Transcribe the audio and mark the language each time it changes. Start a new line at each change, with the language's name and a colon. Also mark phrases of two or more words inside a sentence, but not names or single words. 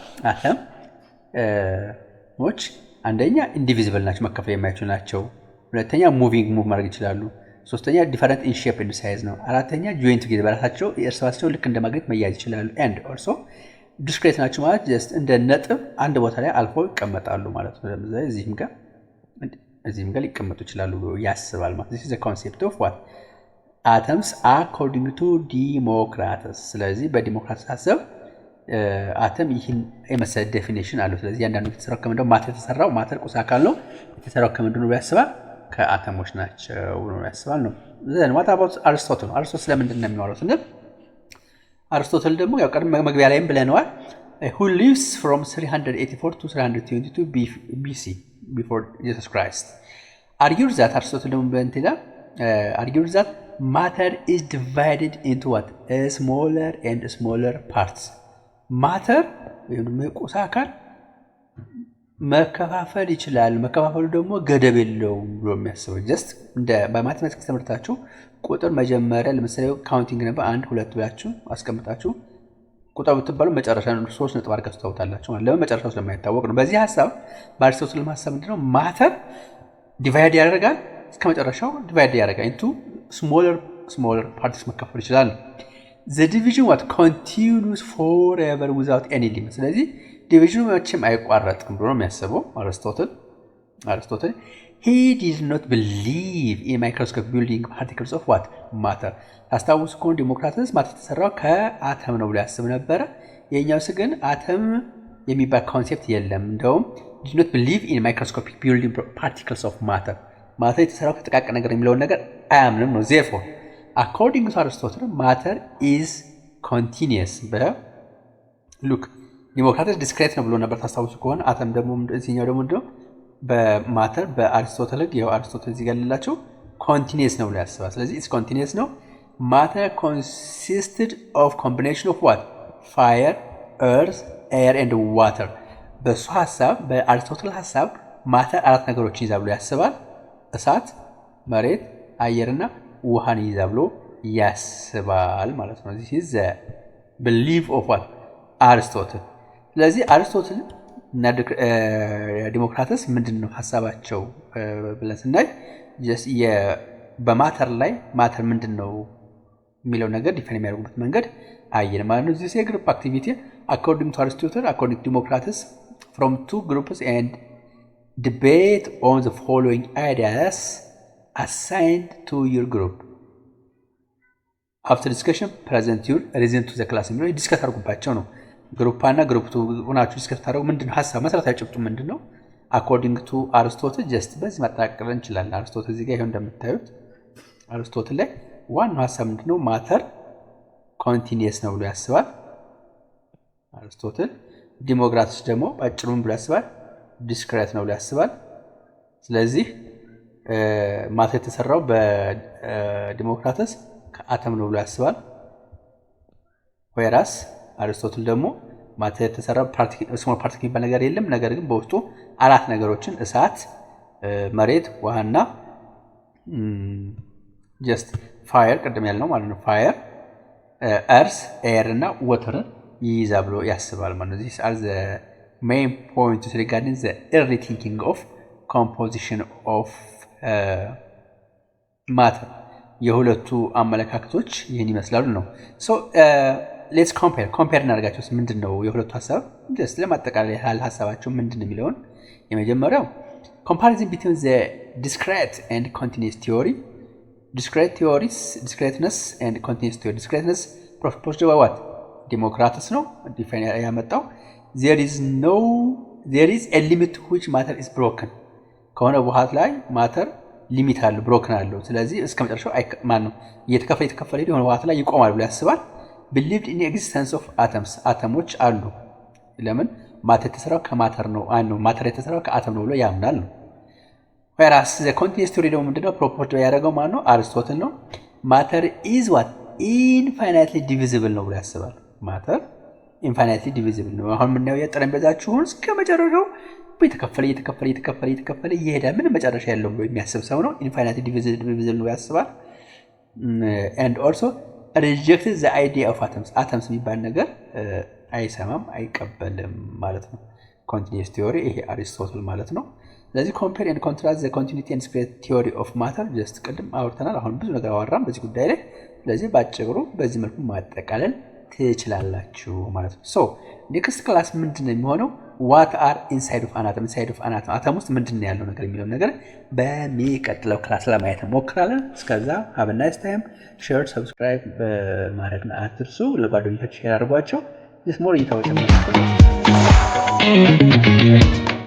Amharic: አተሞች አንደኛ ኢንዲቪዚብል ናቸው መከፈል የማይችሉ ናቸው። ሁለተኛ ሙቭ ማድረግ ይችላሉ። ሶስተኛ
English: different in shape and size
Amharic: ነው። አራተኛ
English: joint together
Amharic: በራሳቸው እርስ በርሳቸው ልክ እንደ ማግኔት መያያዝ ይችላሉ።
English: and also discrete
Amharic: ናቸው ማለት ጀስት እንደ ነጥብ አንድ ቦታ ላይ አልፎ ይቀመጣሉ ማለት ነው። ለምሳሌ እዚህም ጋር ሊቀመጡ ይችላሉ ብሎ ያስባል ማለት ነው።
English: this is the concept of what atoms according to
Amharic: ዲሞክራትስ። ስለዚህ በዲሞክራትስ ሀሳብ አተም ይህን የመሰለ ዴፊኒሽን አለው። ስለዚህ ያንዳንዱ የተሰራው ከምንድነው? ማተር የተሰራው ማተር ቁስ አካል ነው። የተሰራው ከምንድነው ብሎ ያስባል? ከአተሞች ናቸው ብሎ ያስባል ነው።
English: then what about
Amharic: አርስቶትል? አርስቶትል ስለምንድን ነው የሚያወራው ስንል አርስቶትል ደግሞ ያው ቀድሞ መግቢያ ላይም ብለነዋል
English: who lives from 384 to 322 BC before Jesus Christ argues that
Amharic: አርስቶትል ደግሞ በእንትና
English: argues that matter is divided into what smaller and smaller parts።
Amharic: ማተር ወይም የቁስ አካል መከፋፈል ይችላል። መከፋፈሉ ደግሞ ገደብ የለውም ብሎ የሚያስበው ጀስት እንደ በማቴማቲክስ ትምህርታችሁ ቁጥር መጀመሪያ ለምሳሌ ካውንቲንግ ነበር 1 2 ብላችሁ አስቀምጣችሁ ቁጥር ብትባሉ መጨረሻ 3 ነጥብ አድርጋችሁ ታውታላችሁ ማለት ለምን መጨረሻው ስለማይታወቅ ነው። በዚህ ሐሳብ በአሪስቶትል ሐሳብ ምንድነው ማተር ዲቫይድ ያደርጋል እስከ መጨረሻው ዲቫይድ ያደርጋል
English: into smaller parts
Amharic: መከፈል ይችላል።
English: the division what continues forever without any limit
Amharic: ስለዚህ ዲቪዥኑ መቼም አይቋረጥም ብሎ ነው የሚያስበው አሪስቶትል
English: he did not believe in microscopic building particles of what matter
Amharic: ታስታውሱ ከሆነ ዲሞክራተስ ማተር ተሰራው ከአተም ነው ብሎ ያስብ ነበር። የኛውስ ግን አተም የሚባል ኮንሴፕት የለም። እንደውም
English: did not believe in microscopic building particles of matter
Amharic: ማተር የተሰራው ከጥቃቅን ነገር የሚለውን ነገር አያምንም ነው።
English: therefore according to Aristotle matter is continuous look
Amharic: ዲሞክራተስ ዲስክሬት ነው ብሎ ነበር ታስታውሱ ከሆነ አተም ደግሞ እዚህኛው ደግሞ እንደው በማተር በአሪስቶትል ያው አሪስቶትል እዚህ ጋር ልላችሁ ኮንቲኒየስ ነው ብሎ ያስባል። ስለዚህ
English: it's continuous
Amharic: ነው። ማተር
English: consisted of combination of what fire earth air and water
Amharic: በሱ ሐሳብ በአሪስቶትል ሐሳብ ማተር አራት ነገሮችን ይዛ ብሎ ያስባል። እሳት መሬት አየርና ውሃን ይዛ ብሎ ያስባል ማለት ነው።
English: this is the belief of what አሪስቶትል።
Amharic: ስለዚህ አሪስቶትል እና ዲሞክራተስ ምንድነው ሐሳባቸው ብለን ስናይ just በማተር ላይ ማተር ምንድነው የሚለው ነገር ዲፋይን የሚያደርጉበት መንገድ አየን ማለት ነው።
English: this is a group activity according to Aristotle according to Democritus from two groups and debate on the following ideas assigned to your group after discussion present your reason to the class
Amharic: የሚለው ዲስከስ አድርጉባቸው ነው። ግሩፕ እና ግሩፕ 2 ሆናችሁ ዲስከስ ታደርጉ ምንድነው ሐሳብ መሰረታዊ ጭብጡ ምንድነው
English: according to Aristotle
Amharic: just በዚህ ማጠቃለል እንችላለን። አሪስቶትል እዚህ ጋር ይሄው እንደምታዩት አሪስቶትል ላይ ዋናው ሐሳብ ምንድነው ማተር ኮንቲኒየስ ነው ብሎ ያስባል አሪስቶትል። ዲሞክራተስ ደግሞ አጭሩን ብሎ ያስባል ዲስክሬት ነው ብሎ ያስባል። ስለዚህ ማተር የተሰራው በዲሞክራተስ ከአተም ነው ብሎ ያስባል። ወይራስ አሪስቶትል ደግሞ ማተር የተሰራው
English: small particle
Amharic: የሚባል ነገር የለም፣ ነገር ግን በውስጡ አራት ነገሮችን እሳት መሬት ውሃና ጀስት ፋየር ቅድም ያልነው ማለት ነው
English: fire earth air
Amharic: እና water ይይዛ ብሎ ያስባል ማለት ነው።
English: these are the main points regarding the early thinking of composition of
Amharic: matter የሁለቱ አመለካከቶች ይህን ይመስላሉ ነው።
English: so let's compare
Amharic: እናደርጋቸው ምንድነው የሁለቱ ሐሳብ just ለማጠቃለል ያህል ሐሳባቸው ምንድነው የሚለውን የመጀመሪያው
English: comparison between the discrete and continuous theory discrete theories discreteness and continuous theory discreteness proposed by what Democritus
Amharic: ነው ዲፋይን ያመጣው
English: there is a limit to which matter is broken
Amharic: ከሆነ በኋላ ላይ ማተር ሊሚት አለው ብሮከን አለው። ስለዚህ እስከመጨረሻው ማን ነው እየተከፈለ የሆነ በኋላ ላይ ይቆማል ብሎ ያስባል።
English: believed in the existence of atoms
Amharic: አተሞች አሉ። ለምን ማተር የተሰራው ከማተር ነው ማተር የተሰራው ከአተም ነው ብሎ ያምናል ነው።
English: whereas the continuous theory
Amharic: ደግሞ ምንድነው proposed ያደረገው ማን ነው አሪስቶትል ነው።
English: matter is what infinitely divisible
Amharic: ነው ብሎ ያስባል።
English: matter infinitely
Amharic: ዲቪዚብል ነው። አሁን ምናየው የጠረጴዛችሁን እስከመጨረሻው እየተከፈለ ይሄዳል ምንም መጨረሻ የለውም ብሎ የሚያስብ ሰው ነው።
English: infinitely divisible
Amharic: ነው ያስባል።
English: and also rejected the idea of atoms
Amharic: የሚባል ነገር አይሰማም አይቀበልም ማለት ነው።
English: continuous theory
Amharic: ይሄ አሪስቶትል ማለት ነው። ስለዚህ
English: compare and contrast the continuity and discrete theory of matter just
Amharic: ቅድም አውርተናል። አሁን ብዙ ነገር አወራን በዚህ ጉዳይ ላይ። ስለዚህ ባጭሩ በዚህ መልኩ ማጠቃለል ትችላላችሁ ማለት ነው።
English: so next class
Amharic: ምንድነው የሚሆነው
English: what are inside of an atom
Amharic: አተም ውስጥ ምንድነው ያለው ነገር የሚለው ነገር በሚቀጥለው ክላስ ለማየት እንሞክራለን። እስከዛ
English: have a nice time share subscribe
Amharic: በማድረግ አትርሱ። ለጓደኞቻችሁ ሼር አድርጓቸው።
English: this more
Amharic: እይታዎች